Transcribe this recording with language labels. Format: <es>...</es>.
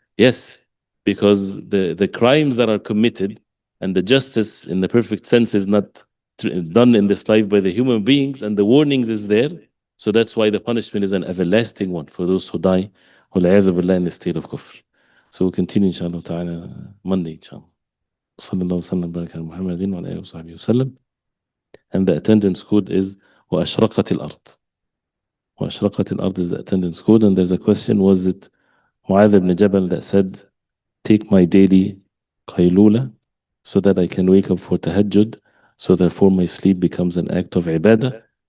<en>Yes, because the crimes that are committed and the justice in the perfect sense is not done in this life by the human beings, and the warnings is there. So that's why the punishment is an everlasting one for those who die</en> <ar>وَالْعِيَاذُ بِاللَّهِ</ar> <en>in the state of kufr. So we'll continue inshallah ta'ala Monday inshallah.</en> <ar>صلى الله وسلم وبارك على محمد وعلى آله وصحبه وسلم.</ar> <en>And the attendance code is</en> <ar>وأشرقت الأرض.</ar> <en>وأشرقت الأرض is the attendance code. And there's a question, was it Mu'adh ibn Jabal that said, take my daily qaylula so that I can wake up for tahajjud, so therefore my sleep becomes an act of ibadah?</en>